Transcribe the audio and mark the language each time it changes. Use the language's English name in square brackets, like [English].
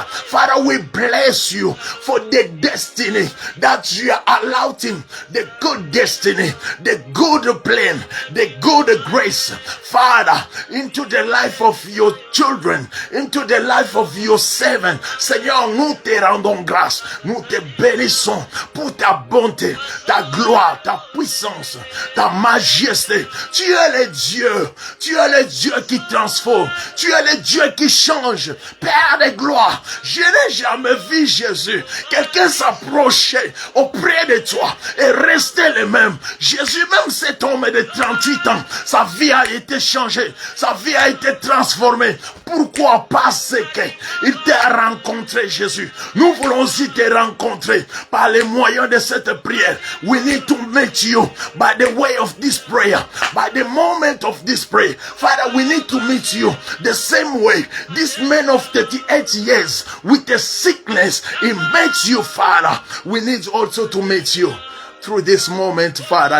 [English] Father, we bless you for the destiny that you are allowing, the good destiny, the good plan, the good grace, Father, into the life of your children, into the life of your servant. [French] Seigneur, nous te rendons grâce, nous te bénissons pour ta bonté, ta gloire, ta puissance, ta majesté. Tu es le Dieu, tu es le Dieu qui transforme, tu es le Dieu qui change. Père de gloire, je n'ai jamais vu Jésus, quelqu'un s'approcher auprès de toi et rester le même. Jésus, même cet homme de 38 ans, sa vie a été changée, sa vie a été transformée. Pourquoi? Parce qu'il t'a rencontré, Jésus. Nous voulons aussi te rencontrer par les moyens de cette prière. [English] We need to meet you by the way of this prayer, by the moment of this prayer. Father, we need to meet you the same way this man of 38 years with a sickness, he met you, Father. We need also to meet you through this moment, Father.